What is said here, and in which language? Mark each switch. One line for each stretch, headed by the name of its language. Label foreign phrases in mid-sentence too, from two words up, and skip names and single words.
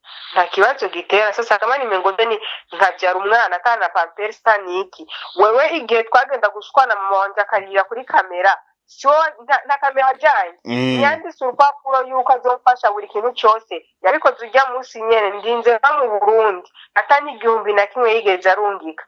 Rundi: nta kibazo gitera.
Swahili: Sasa kama nimengoja
Rundi: ni nkabyara umwana kana pampers niki, wewe igihe twagenda gushwana mama wanje akarira kuri kamera,
Swahili: sio na
Rundi: kamera ajanye yanditse urupapuro yuko azofasha buri kintu cyose, yabikoze ujya munsi nyene ndinze mu Burundi atani 1000 yigeze arungika.